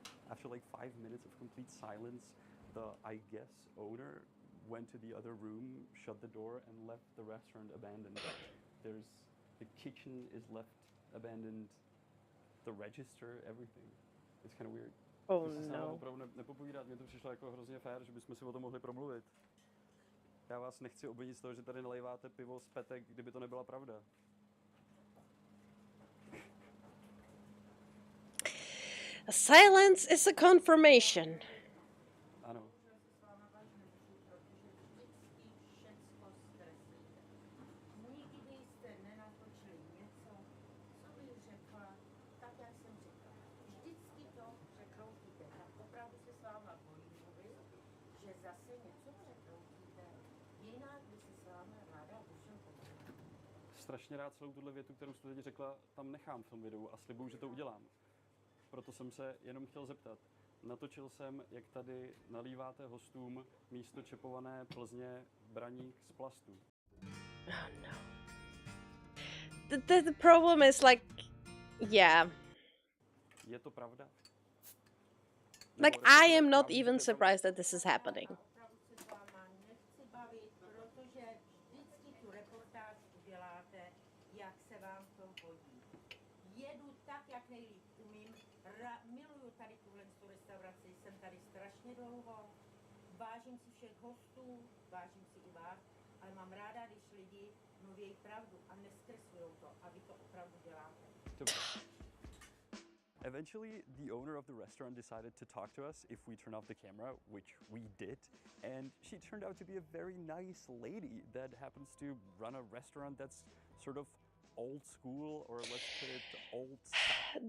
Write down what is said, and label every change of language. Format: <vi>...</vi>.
<en>After like 5 minutes of complete silence, the, I guess, owner went to the other room, shut the door, and left the restaurant abandoned. The kitchen is left abandoned, the register, everything. It's kind of weird. Oh</en> <cs>Musím se s náma</cs> <en>no.</en> <cs>opravdu nepopovídat, mně to přišlo jako hrozně fér, že bychom si o tom mohli promluvit. Já vás nechci obvinit z toho, že tady nalejváte pivo z petek, kdyby to nebyla pravda.</cs> <en>A silence is a confirmation.</en> <cs>Ano. Nikdy jste nenatočili něco, co bych řekla, tak jak jsem řekla. Vždycky to překroutíte. Tak opravdu se s váma bojím mluvit, že zase něco překroutíte. Jinak by se s vámi ráda dušem pověděla. Strašně rád celou tuhle větu, kterou jste teď řekla, tam nechám v tom videu a slibuju, že to udělám. Proto jsem se jenom chtěl zeptat. Natočil jsem, jak tady nalíváte hostům místo čepované Plzně Braník z plastu.</cs> <en>Oh no. The problem is like, yeah.</en> <cs>Je to pravda?</cs> <en>Like</en> <cs>Nebo</cs> <en>I am not</en> <cs>respektive,</cs> <en>even</en> <cs>že to je pravda?</cs> <en>surprised that this is happening.</en> <cs>Opravdu se s váma nechci bavit, protože vždycky tu reportáž uděláte, jak se vám to hodí. Jedu tak, jak nejlíp umím. Miluju tady tuhle restauraci, jsem tady strašně dlouho. Vážím si všech hostů, vážím si i vás, ale mám ráda, když lidi mluví pravdu a neskreslujou to, a vy to opravdu děláte. Dobře.</cs> <en>Eventually, the owner of the restaurant decided to talk to us if we turn off the camera, which we did. And she turned out to be a very nice lady that happens to run a restaurant that's sort of old school, or let's put it old style.</en>